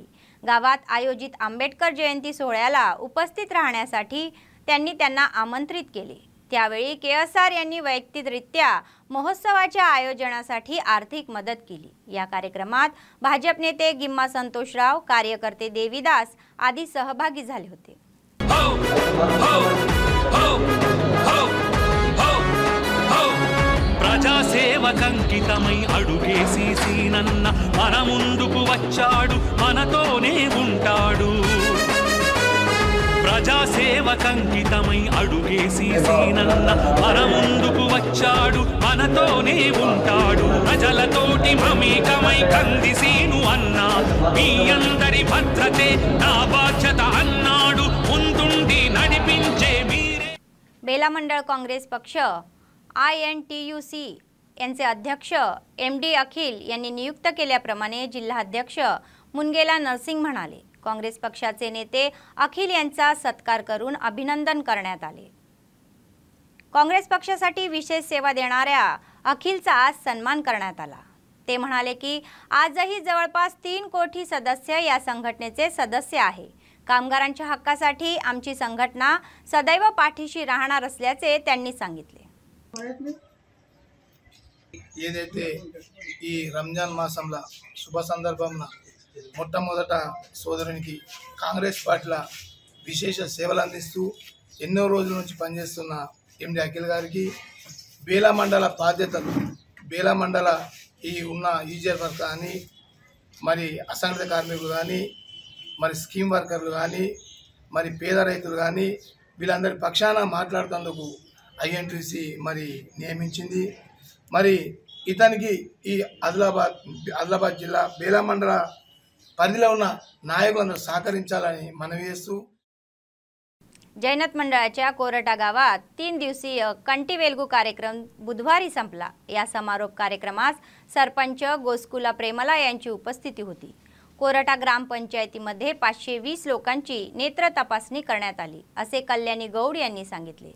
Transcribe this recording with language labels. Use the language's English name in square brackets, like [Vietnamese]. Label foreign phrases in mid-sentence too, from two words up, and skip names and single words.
[Marathi] गावात आयोजित आंबेडकर जयंती सोहळ्याला उपस्थित राहण्यासाठी त्यांनी त्यांना आमंत्रित केले। त्यावेळी केएसआर यांनी वैयक्तिकरित्या महोत्सवाच्या आयोजनासाठी आर्थिक मदत केली। या कार्यक्रमात भाजप नेते गिम्मा संतोषराव, कार्यकर्ते देवीदास आदी सहभागी झाले होते। [Telugu] ప్రజాసేవకంకితమై అడుగేసి సీనన్న మన ముందుకు వచ్చాడు, మనతోనే ఉంటాడు। ప్రజాసేవకంకితమై అడుగేసి సీనన్న మన ముందుకు వచ్చాడు, మనతోనే ఉంటాడు। ప్రజలతోటి మమేకమై కందిసీను అన్న, మీ అందరి భద్రతే నా బాధ్యత అన్నాడు। ముందుండి నడిపించే మీరే। [Marathi] बेला मंडळ काँग्रेस पक्ष INTUC यांचे अध्यक्ष MD अखिल यांनी नियुक्त केल्याप्रमाणे जिल्हाध्यक्ष मुनगेला नरसिंग म्हणाले। काँग्रेस पक्षाचे नेते अखिल यांचा सत्कार करून अभिनंदन करण्यात आले। काँग्रेस पक्षासाठी विशेष सेवा देणाऱ्या अखिलचा आज सन्मान करण्यात आला। ते म्हणाले की आजही जवळपास 3 कोटी सदस्य या संघटनेचे सदस्य आहे। कामगारांच्या हक्कासाठी आमची संघटना सदैव पाठीशी राहणार असल्याचे त्यांनी सांगितले। [Telugu] ఏదైతే ఈ రంజాన్ మాసంలో శుభ సందర్భంలో మొట్టమొదట సోదరునికి కాంగ్రెస్ పార్టీలో విశేష సేవలు అందిస్తూ ఎన్నో రోజుల నుంచి పనిచేస్తున్న ఎండి అఖిల్ గారికి, బేలా మండల బాధ్యతలు బేలా మండల ఈ ఉన్న ఈజీఆర్ వర్క్ కానీ మరి అసంఘటిత కార్మికులు కానీ మరి [English] scheme workers [Telugu] కానీ మరి పేద రైతులు కానీ వీళ్ళందరి పక్షాన మాట్లాడుతందుకు ఐఎన్టీసీ మరి నియమించింది. మరి ఇతనికి ఈ ఆదిలాబాద్ జిల్లా బేలా మండల పరిధిలో ఉన్న नायकांना सहकारिंचाలని మనవి చేస్తూ [Marathi] जैनत मंडळाच्या कोरटा गावात 3 दिवसीय कंटी वेलगू कार्यक्रम बुधवारी संपला। या समारोप कार्यक्रमास सरपंच गोस्कुला प्रेमला यांची उपस्थिती होती। कोरटा ग्रामपंचायतीमध्ये 520 लोकांची नेत्र तपासणी करण्यात आली असे कल्याणी गौड यांनी सांगितले।